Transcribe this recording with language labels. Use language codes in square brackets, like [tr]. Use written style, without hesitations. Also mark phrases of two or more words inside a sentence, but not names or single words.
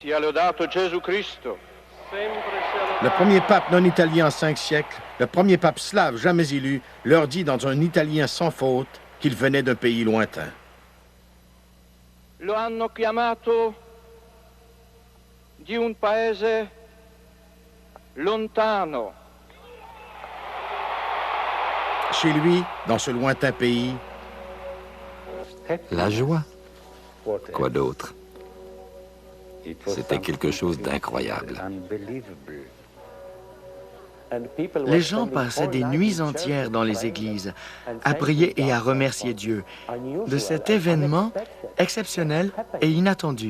[it] Sia lodato Gesù Cristo. [fr] Le premier pape non italien en 5 siècles, le premier pape slave jamais élu, leur dit dans un italien sans faute qu'il venait d'un pays lointain. [it] Lo hanno chiamato di un paese lontano. [fr] Chez lui, dans ce lointain pays, la joie. Quoi d'autre? C'était quelque chose d'incroyable. Les gens passaient des nuits entières dans les églises à prier et à remercier Dieu de cet événement exceptionnel et inattendu.